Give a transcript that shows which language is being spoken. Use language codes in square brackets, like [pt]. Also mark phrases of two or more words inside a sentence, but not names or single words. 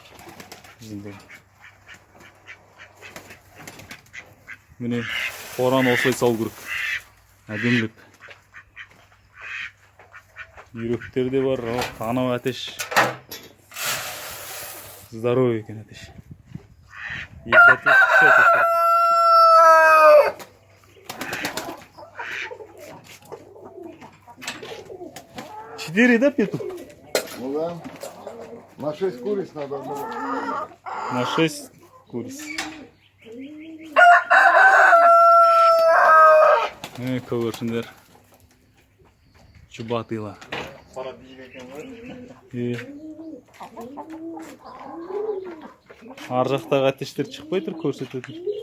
[kk] Міне қораны осылай салу керек. Әдемілік. Үйректер де бар. Анау әтеш. Здоровый екен әтеш. Екі әтеш, үш әтеш бар. [ru] Четыре, да, петух? Ну да. На 6 куриц надо было. На 6 куриц. [kk] Көрсіңдер. Чубатыйлар. Ар жақтағы әтештер шықпай тұр, көрсетеді.